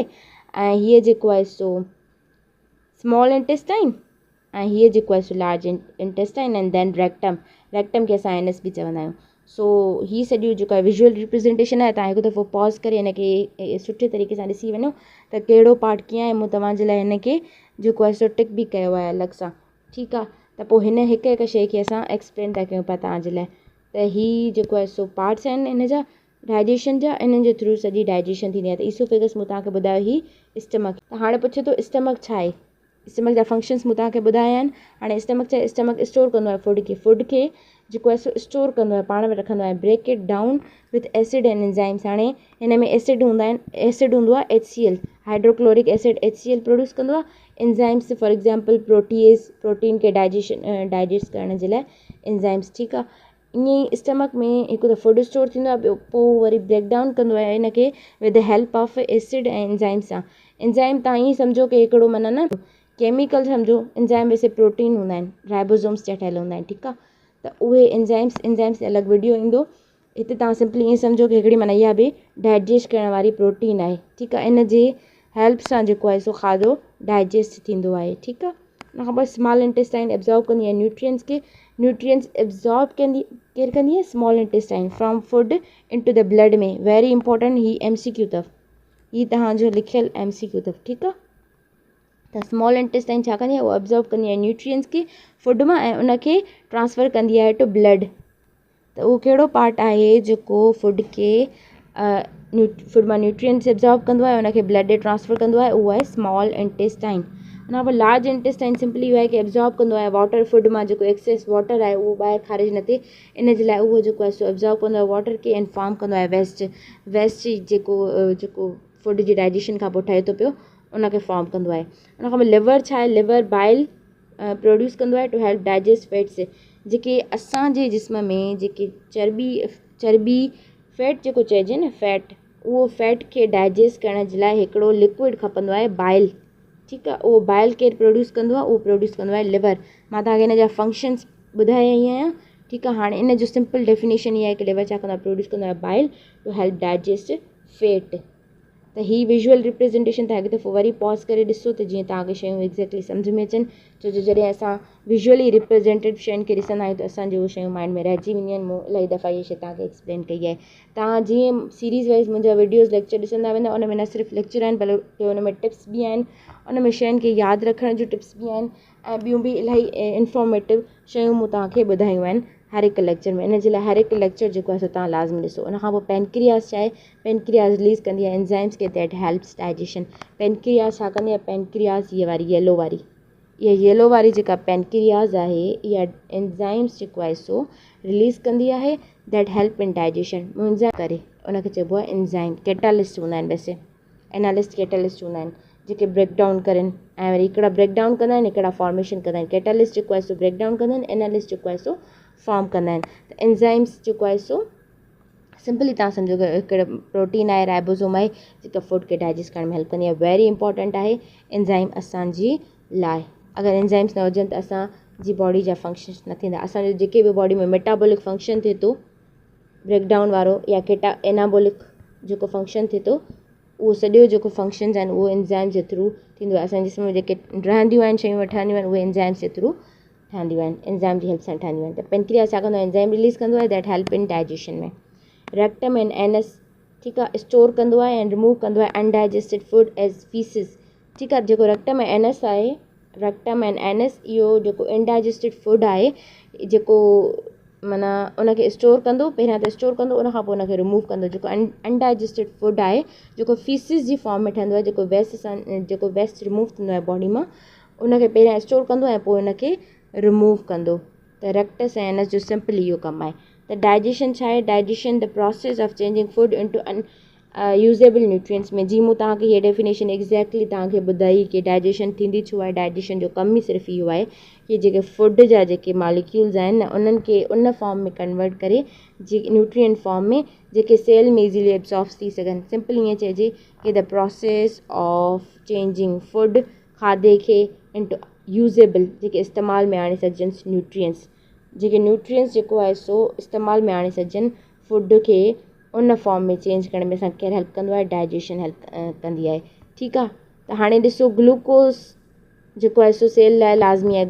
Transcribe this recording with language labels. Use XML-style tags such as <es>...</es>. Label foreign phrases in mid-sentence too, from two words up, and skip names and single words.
<sd>ऐं हीअ जेको आहे सो</sd> <en>small intestine,</en> <sd>ऐं हीअ जेको आहे सो</sd> <en>large intestine, and then rectum</en> <sd>खे असां एनएस बि चवंदा आहियूं। सो हीअ सॼो जेको आहे</sd> <en>visual representation</en> <sd>आहे। तव्हां हिकु दफ़ो पॉज़ करे हिन खे सुठे तरीक़े सां ॾिसी वञो त कहिड़ो पार्ट कीअं आहे। मूं तव्हांजे लाइ हिन खे जेको आहे सो टिक बि कयो आहे अलॻि सां, ठीकु आहे। त पोइ हिन हिकु हिकु शइ खे असां एक्सप्लेन था कयूं पिया तव्हांजे लाइ। त हीअ जेको आहे सो पार्ट्स आहिनि हिन जा डाइजेशन जा, इन्हनि जे थ्रू सॼी डाइजेशन थींदी आहे। त ईसोफेगस मूं तव्हांखे ॿुधायो ही स्टमक। त हाणे पुछे थो स्टमक छा आहे, स्टमक जा फंक्शन्स मूं तव्हांखे ॿुधाया आहिनि। हाणे स्टमक छा आहे, स्टमक स्टोर कंदो आहे फूड खे जेको आहे सो स्टोर कंदो आहे, पाण में रखंदो आहे,</sd> <en>break it down with acid and enzymes.</en> <sd>हाणे हिन में एसिड हूंदा आहिनि, एसिड हूंदो आहे HCl,</sd> <en>hydrochloric acid</en> <sd>HCl प्रोड्यूस कंदो आहे।</sd> <en>enzymes for example protease,</en> <sd>प्रोटीन खे डाइजेस्ट करण जे लाइ एंजाइम्स, ठीकु आहे। ईअं ई स्टमक में हिकु त फूड स्टोर थींदो आहे, ॿियो पोइ वरी</sd> <en>break down</en> <sd>कंदो आहे इन खे</sd> <en>with the help of acid</en> <sd>ऐं एंजाइम सां। एंजाइम तव्हां ईअं सम्झो कि हिकिड़ो माना न केमिकल सम्झो, एंजाइम वैसे प्रोटीन हूंदा आहिनि, राइबोसोम्स जा ठहियल हूंदा आहिनि, ठीकु आहे। त उहे एंजाइम्स अलॻि वीडियो ईंदो। हिते तव्हां सिंपली ईअं सम्झो कि हिकिड़ी माना इहा बि डाइजेस्ट करण वारी प्रोटीन आहे, ठीकु आहे। इन जे हेल्प सां जेको आहे सो खाधो डाइजेस्ट थींदो आहे, ठीकु आहे। उन खां पोइ</sd> <en>small intestine</en> <sd>एब्ज़ॉर्ब कंदी आहे न्यूट्रिएंट्स खे। न्यूट्रिएंट्स एब्ज़ॉर्ब केरु कंदी आहे,</sd> <en>small intestine from food into the blood में। very important,</en> <sd>ही MCQ अथव, ही तव्हांजो लिखियल MCQ अथव, ठीकु आहे। त</sd> <en>small intestine</en> <sd>छा कंदी आहे, उहो एब्ज़ॉर्ब कंदी आहे न्यूट्रिएंट्स खे फूड मां ऐं उनखे ट्रांसफ़र कंदी आहे</sd> <en>to blood.</en> <sd>त उहो कहिड़ो पार्ट आहे जेको फूड खे फूड मां न्यूट्रिएंट्स एब्ज़ॉर्ब कंदो आहे, उनखे ब्लड ॾे ट्रांसफ़र कंदो आहे, उहो आहे</sd> <en>small intestine.</en> <sd>उन खां पोइ</sd> <en>large intestine</en> <sd>सिंपली इहो आहे कि एब्ज़ॉर्ब कंदो आहे वाटर, फूड मां जेको</sd> <en>excess water</en> <sd>आहे उहो ॿाहिरि ख़ारिज न थिए, इन जे लाइ उहो जेको आहे सो एब्ज़ॉर्ब कंदो आहे वाटर खे</sd> <en>and form</en> <sd>कंदो आहे वेस्ट जेको फूड जी डाइजेशन खां पोइ ठहे थो पियो, उनखे फॉर्म कंदो आहे। उन खां पोइ लिवर छा आहे,</sd> <en>liver bile produce</en> <sd>कंदो आहे</sd> <en>to help digest fats.</en> <sd>जेके असांजे जिस्म में जेके चर्बी फैट जेको चइजे न फैट, उहो फैट खे डाइजेस्ट करण जे लाइ हिकिड़ो लिक्विड खपंदो आहे बाइल, ठीकु आहे। उहो बाइल केरु प्रोड्यूस कंदो आहे, उहो प्रोड्यूस कंदो आहे लिवर। मां तव्हांखे हिन जा फंक्शन्स ॿुधाया ई आहियां, ठीकु आहे। हाणे इन जो</sd> <en>simple definition</en> <sd>इहा आहे कि लिवर छा कंदो आहे, प्रोड्यूस कंदो आहे बाइल</sd> <en>to help digest fat.</en> <sd>त ही</sd> <en>visual representation</en> <sd>तव्हां हिकु दफ़ो वरी पॉज़ करे ॾिसो त जीअं तव्हांखे शयूं एक्ज़ैक्टली सम्झ में अचनि। छो जो जॾहिं असां</sd> <en>visually represented</en> <sd>शयुनि खे ॾिसंदा आहियूं त असांजी उहे शयूं माइंड में रहिजी वेंदियूं आहिनि। मूं इलाही दफ़ा इहे शइ तव्हांखे एक्सप्लेन कई आहे। तव्हां जीअं</sd> <en>series wise</en> <sd>मुंहिंजा</sd> <en>videos lecture</en> <sd>ॾिसंदा वेंदा, उन में न सिर्फ़ु लेक्चर आहिनि बल्कि उन में टिप्स बि आहिनि, उन में शयुनि खे यादि रखण जूं टिप्स बि आहिनि, ऐं ॿियूं बि इलाही इंफॉर्मेटिव शयूं मूं तव्हांखे ॿुधायूं आहिनि हर हिकु लेक्चर में। इन जे लाइ हर हिकु लेक्चर जेको आहे सो तव्हां लाज़मी ॾिसो। उन खां पोइ पेनक्रियाज़ छा आहे, पेनक्रियाज़ रिलीज़ कंदी आहे एंजाइम्स खे</sd> <en>that helps digestion.</en> <sd>पेनक्रियाज़ छा कंदी आहे, पेनक्रियाज़ हीअ वारी येलो वारी जेका पेनक्रियाज़ आहे, इहा एंजाइम्स जेको आहे सो रिलीज़ कंदी आहे</sd> <en>that help in digestion.</en> <sd>मुंहिंजा करे उनखे चइबो आहे एंजाइम, कैटालिस्ट हूंदा आहिनि वैसे।</sd> <en>analyst catalyst</en> <sd>हूंदा आहिनि जेके</sd> <en>break down</en> <sd>करनि ऐं वरी हिकिड़ा</sd> <en>break down</en> <sd>कंदा आहिनि हिकिड़ा फॉर्मेशन कंदा आहिनि। कैटलिस्ट जेको आहे सो</sd> <en>break down</en> <sd>कंदा आहिनि, एनालिस्ट जेको आहे सो फॉर्म कंदा आहिनि। त एंजाइम्स जेको आहे सो सिंपली तव्हां सम्झो कि हिकिड़ो प्रोटीन आहे राइबोसोम आहे जेका फूड खे डाइजेस्ट करण में हेल्प कंदी आहे।</sd> <en>very important</en> <sd>आहे एंजाइम असांजी लाइ। अगरि एंजाइम्स न हुजनि त असांजी बॉडी जा फंक्शन्स न थींदा। असांजो जेके बि बॉडी में</sd> <en>metabolic function</en> <sd>थिए थो ब्रेकडाउन वारो या एनाबॉलिक जेको फंक्शन थिए थो उहो सॼो जेको फंक्शन्स आहिनि उहो एंजाइम जे थ्रू थींदो आहे। असांजे जिस्म में जेके रहंदियूं आहिनि शयूं ठहंदियूं आहिनि उहे एंजाइम्स जे थ्रू ठहंदियूं आहिनि, एंजाइम जी हेल्प सां ठहंदियूं आहिनि। त पेनक्रियास छा कंदो आहे, एंजाइम रिलीज़ कंदो आहे</sd> <en>that help in digestion</en> <sd>में।</sd> <en>rectum and anus</en> <sd>ठीकु आहे</sd> <en>स्टोर</en> <sd>कंदो आहे ऐं</sd> <en>रिमूव</en> <sd>कंदो आहे</sd> <en>undigested food as feces.</en> <sd>ठीकु आहे, जेको रेक्टम ऐं एनस आहे,</sd> <en>rectum and anus</en> <sd>इहो जेको</sd> <en>indigested food</en> <sd>आहे जेको माना उनखे स्टोर कंदो, पहिरियां त स्टोर कंदो उनखां पोइ उनखे रिमूव कंदो। जेको</sd> <en>undigested food</en> <sd>आहे जेको फीसिस जी फॉर्म में ठहंदो आहे, जेको वेस्ट रिमूव थींदो आहे बॉडी मां उनखे पहिरियां स्टोर कंदो ऐं पोइ उनखे रिमूव कंदो। त रेक्टस ऐं एनस जो सिंपल इहो कमु आहे। त डाइजेशन छा आहे,</sd> <en>digestion the process of changing food into usable nutrients में।</en> <sd>जी मूं तव्हांखे हीअ डेफिनेशन एग्जैक्टली तव्हांखे ॿुधाई कि डाइजेशन थींदी छो आहे। डाइजेशन जो कमु ई सिर्फ़ु इहो आहे कि जेके फूड जा जेके मॉलिक्यूल्स आहिनि न उन्हनि खे उन फॉर्म में कन्वर्ट करे जे न्यूट्रिएंट फॉर्म में जेके सेल में इज़ीली एब्सॉर्ब थी सघनि। सिंपल ईअं चइजे कि</sd> <en>the process of changing food</en> <sd>खाधे खे</sd> <en>into usable</en> <sd>जेके इस्तेमाल में आणे सघजनि न्यूट्रिएंट्स, जेके न्यूट्रिएंट्स जेको आहे सो इस्तेमाल में आणे सघजनि फूड खे उन फॉर्म में चेंज करण में असांखे केरु हेल्प कंदो आहे, डाइजेशन हेल्प कंदी आहे। ठीकु आहे, त हाणे ॾिसो ग्लूकोज़ जेको आहे सो सेल लाइ लाज़मी आहे।</sd>